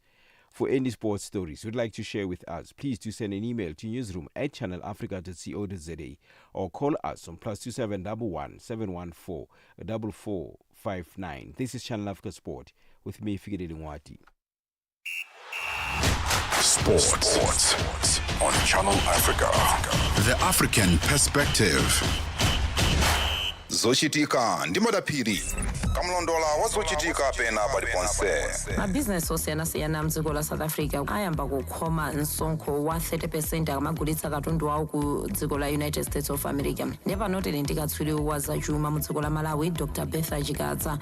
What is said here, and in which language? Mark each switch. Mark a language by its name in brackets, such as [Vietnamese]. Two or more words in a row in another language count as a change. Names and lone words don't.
[English] For any sports stories you'd like to share with us, please do send an email to newsroom@channelafrica.co.za or call us on +2711 714 4459. This is Channel Africa Sport with me, Fikile Lingwati. Sports on Channel Africa. The African perspective. [Nyanja] Zoshitika Ndimodapiri. kamlondola wazochitika pena paliponse. mabhizinesi osiyana-siyana mdziko la south africa ayamba kukhoma msonkho wa 30% akamagulitsa katundu awo ku dziko la united states of america nepano tili ndi katswiri wa zachuma mu dziko la malawi dr bertha chikadza.